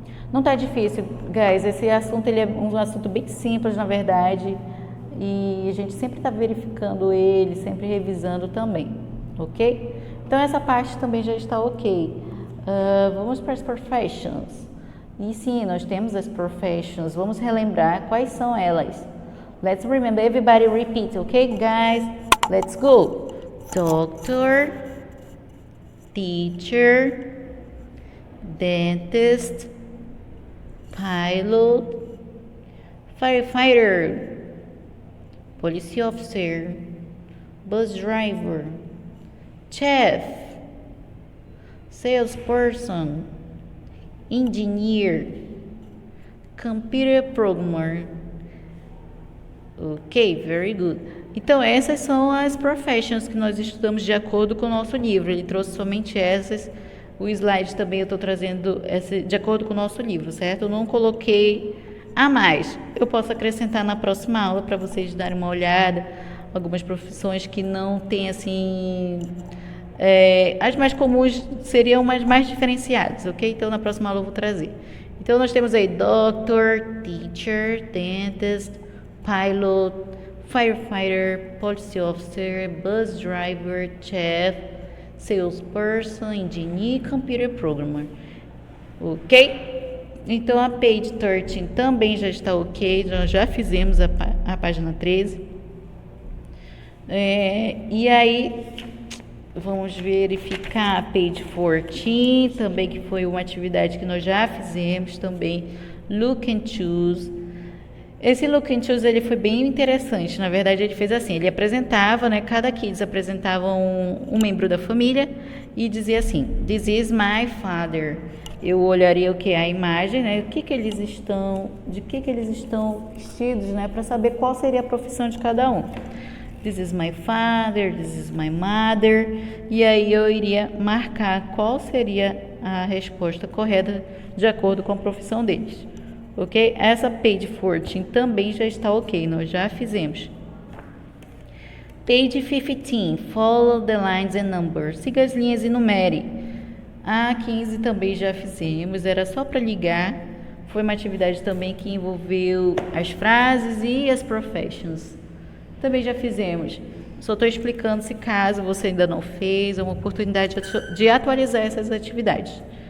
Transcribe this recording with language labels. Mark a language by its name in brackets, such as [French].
[Portuguese] Não está difícil, guys. Esse assunto ele é um assunto bem simples, na verdade. e a gente sempre está verificando ele, sempre revisando também, ok? Então essa parte também já está ok. Vamos para as professions. E sim, nós temos as professions. Vamos relembrar quais são elas. [English] Let's remember, everybody repeat, okay guys? Let's go. Doctor, teacher, dentist, pilot, firefighter, police officer, bus driver, chef, salesperson, engineer, computer programmer. Ok, very good. [Portuguese] Então, essas são as professions que nós estudamos de acordo com o nosso livro. Ele trouxe somente essas. O slide também eu estou trazendo de acordo com o nosso livro, certo? Eu não coloquei a mais. Eu posso acrescentar na próxima aula para vocês darem uma olhada. Algumas profissões que não tem assim... as mais comuns seriam as mais diferenciadas, ok? Então, na próxima aula eu vou trazer. Então, nós temos aí [English] doctor, teacher, dentist, pilot, firefighter, police officer, bus driver, chef, salesperson, engineer, computer programmer. [Portuguese] Ok? Então, a page 13 também já está ok. Nós já fizemos a página 13. E aí... Vamos verificar a page 14, também que foi uma atividade que nós já fizemos também. Look and choose. Esse look and choose ele foi bem interessante. Na verdade, ele fez assim, ele apresentava, né? Cada kids apresentava um membro da família e dizia assim, [English] this is my father. [Portuguese] Eu olharia o que? A imagem, né? De que eles estão vestidos, né? Para saber qual seria a profissão de cada um. [English] This is my father, this is my mother. [Portuguese] E aí eu iria marcar qual seria a resposta correta de acordo com a profissão deles. Ok? Essa page 14 também já está ok, nós já fizemos. [English] Page 15, follow the lines and numbers. [Portuguese] Siga as linhas e numere. A 15 também já fizemos, era só para ligar. Foi uma atividade também que envolveu as frases e as professions. Também já fizemos. Só estou explicando se caso você ainda não fez, é uma oportunidade de atualizar essas atividades.